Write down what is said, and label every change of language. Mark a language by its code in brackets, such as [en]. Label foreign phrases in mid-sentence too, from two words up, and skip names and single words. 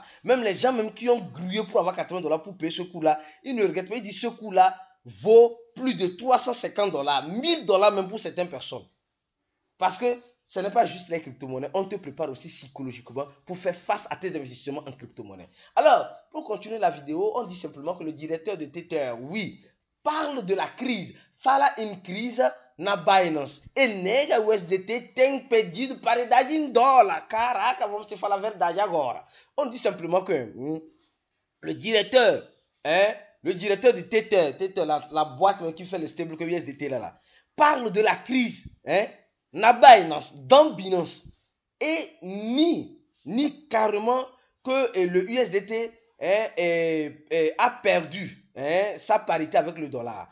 [fr] Même les gens même qui ont grouillé pour avoir 80 $ pour payer ce coût là, ils ne regrettent pas, ils disent ce coût là vaut plus de 350 $, 1000 $ même pour certaines personnes. Parce que ce n'est pas juste les crypto-monnaies, on te prépare aussi psychologiquement pour faire face à tes investissements en crypto-monnaies. Alors, pour continuer la vidéo, on dit simplement que le directeur de Tether, oui, parle de la crise. [pt] Fala in crise na Binance. E nega o USDT tem pedido paridade em dólar. Caraca, vamos falar a verdade agora. [fr] On dit simplement que le directeur de Tether, la boîte qui fait le stable que USDT là, parle de la crise, na Binance, dans Binance, et ni carrément que le USDT a perdu sa parité avec le dollar.